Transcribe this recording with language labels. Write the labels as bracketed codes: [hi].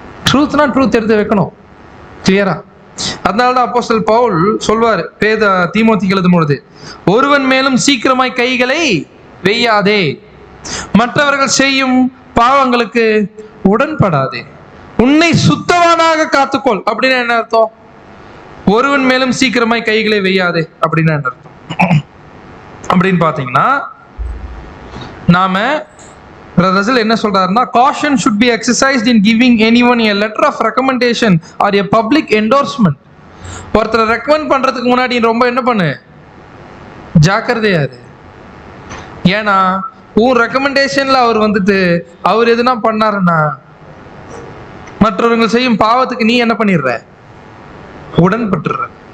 [ta] ட்ரூத்னா truth எடுத்து வைக்கணும் கிளியரா. அதனாலதான் அப்போஸ்தலர் பவுல் சொல்வாரு தீமோத்திக்கு எழுதும் பொழுது, ஒருவன் மேலும் சீக்கிரமாய் கைகளை வெய்யாதே, மற்றவர்கள் செய்யும் பாவங்களுக்கு உடன்படாதே, உன்னை சுத்தவானாக காத்துக்கொள். அப்படின்னா என்ன அர்த்தம்? ஒருவன் மேலும் சீக்கிரமாய் கைகளை வெய்யாதே அப்படின்னா என்ன அர்த்தம் அப்படின்னு பாத்தீங்கன்னா, நாம ரசல் என்ன சொல்றாருன்னா, [en] caution should be exercised in giving anyone a letter of recommendation or a public endorsement. [ta] ஒருத்தரை ரெக்கமெண்ட் பண்றதுக்கு முன்னாடி ரொம்ப என்ன பண்ணு? ஜாக்கிரதையா இரு. ஏன்னா உன் ரெக்கமெண்டேஷன்ல அவர் அவர் எதுனா பண்ணாருன்னா மற்றவர்கள் செய்யும் பாவத்துக்கு நீ என்ன பண்ணிடுற? உடன்பட்டுற.